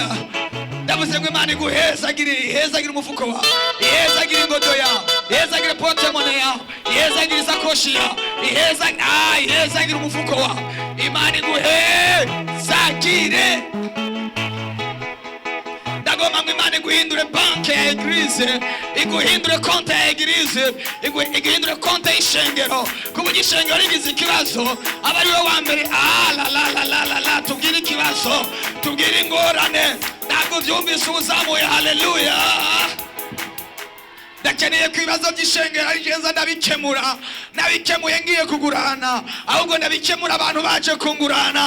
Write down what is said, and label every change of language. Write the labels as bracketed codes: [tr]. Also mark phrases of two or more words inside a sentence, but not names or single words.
[rn] Ndavuze ngo Imana ihezagire umufuko wawe, ihezagire ingodo yawe, ihezagire portemone yawe, ihezagire isakoshi yawe, ihezagire umufuko wawe. Imana iguhezagire. Ndagomba ngo Imana iguhindure banki ya eglise, iguhindure konte ya eglise, iguhindure konte y'ishengero, ku buryo ishengero rigize ikibazo aba ari we wa mbere. La tubwire ikibazo, tubwire ingorane. Ntabwo byumvise uzamuye. Haleluya. Ndakeneye ko ibibazo by'ishengero ari jeza ndabikemura, nabikemuye ngiye kugurana, ahubwo ndabikemura abantu baje kungurana.